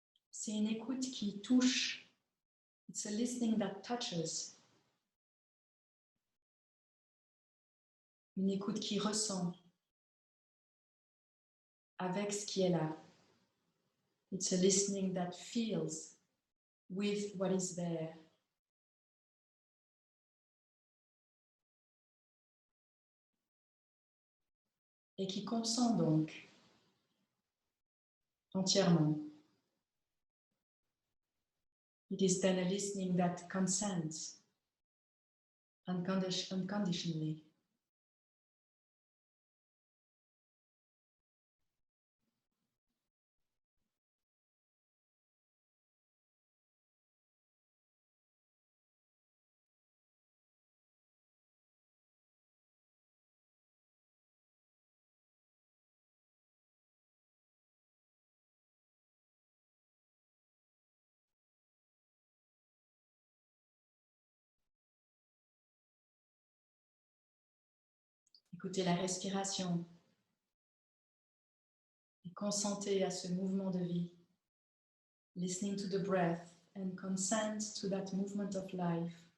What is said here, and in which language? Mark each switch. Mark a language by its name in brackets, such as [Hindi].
[French] C'est une écoute qui touche. [English] It's a listening that touches. [French] Une écoute qui ressent avec ce qui est là. [English] It's a listening that feels with what is there. [French] Et qui consent donc entièrement. [English] It is then a listening that consents unconditionally. [French] Écoutez la respiration et consentez à ce mouvement de vie. [English] Listening to the breath and consent to that movement of life.